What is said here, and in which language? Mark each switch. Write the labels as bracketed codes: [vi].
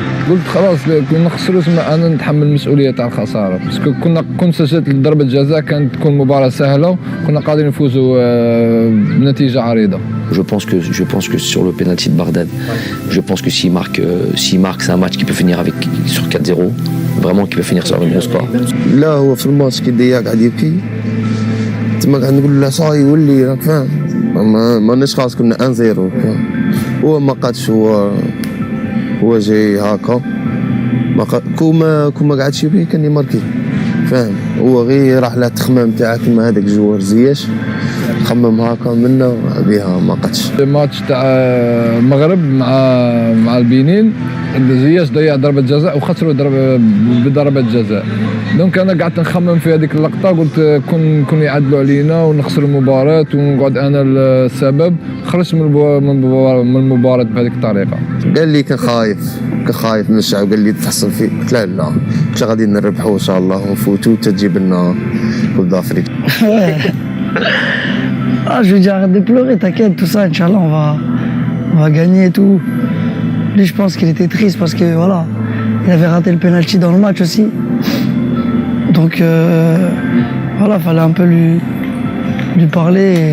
[ar] قلت خلاص كنا نخسروا، انا نتحمل المسؤوليه تاع الخساره، باسكو كنت سجلت ضربه جزاء كانت تكون مباراه سهله وكنا قادرين نفوزوا بنتيجه عريضه. [fr] Je pense que sur le penalty de Bardad, je pense que s'il marque, c'est un match qui peut finir sur 4-0, vraiment qui peut finir sur un bon score. [ar] لا هو في الماتش كي ديا قاعد يبكي تما قاعد نقول له صاي ولي، راك فاهم، ماناش خلاص كنا 1-0. هو ما قادش، هو جاي هكا كوما قاعدش يبكي كان يماركي، فاهم. هو غير راح له التخمام تاعك كيما هذاك جوار زياش خمم هكا منا بها ما قدش. الماتش تاع المغرب مع البنين زياش ضيع ضربة جزاء وخسروا بضربة جزاء. دونك انا قعدت نخمم في هذيك اللقطة، قلت كون يعدلوا علينا ونخسروا المباراة ونقعد انا السبب. خرجت من المباراة بهذيك الطريقة. قال لي كان خايف من الشعب، قال لي تحصل فيه، قلت لا كنت غادي نربحوا ان شاء الله ونفوتوا تجيب لنا كوب d'Afrique. [fr] Je lui dis arrête de pleurer, t'inquiète, tout ça, Inch'Allah, on va gagner et tout. Lui, je pense qu'il était triste parce que voilà, il avait raté le penalty dans le match aussi. Donc voilà, fallait un peu lui parler